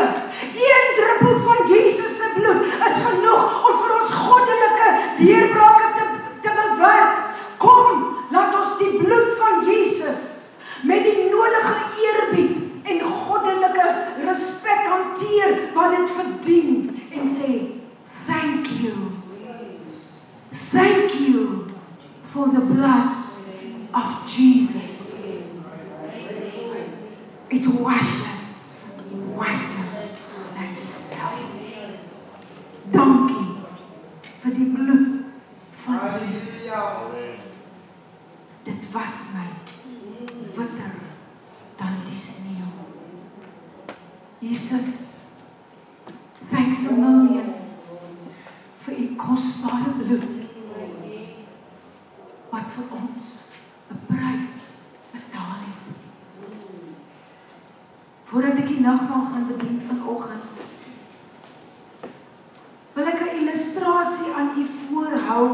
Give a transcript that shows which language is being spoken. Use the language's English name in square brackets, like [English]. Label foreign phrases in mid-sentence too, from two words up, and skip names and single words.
[Afrikaans] 1 druppel van Jesus se bloed is genoeg om vir ons goddelike deurbrake te bewerk. Kom, laat ons die bloed van Jesus met die nodige eerbied en goddelike respek hanteer wat dit verdien en sê, [English] thank you for the blood of Jesus. It washes whiter than snow. [Afrikaans] Dankie vir die bloed van Jesus. Dit was my witter dan die sneeuw. Jesus, [English] thanks a million [Afrikaans] vir u kosbare bloed wat vir ons 'n prys betaal het. Voordat ek die nagmaal gaan bedien vanoggend, wil ek 'n illustrasie aan u voorhou.